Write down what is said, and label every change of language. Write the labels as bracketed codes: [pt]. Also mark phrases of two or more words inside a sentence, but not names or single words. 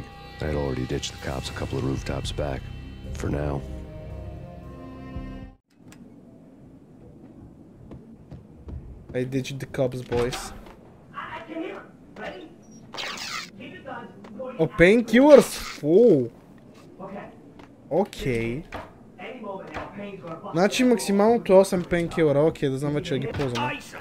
[en] I had already ditched the cops a couple of rooftops back. For now. I ditched the cops, boys. Oh, painkillers! Oh! [bg] Окей. Значи максималното 8 пейнкилъра. Окей, да знам вече да ги ползваме.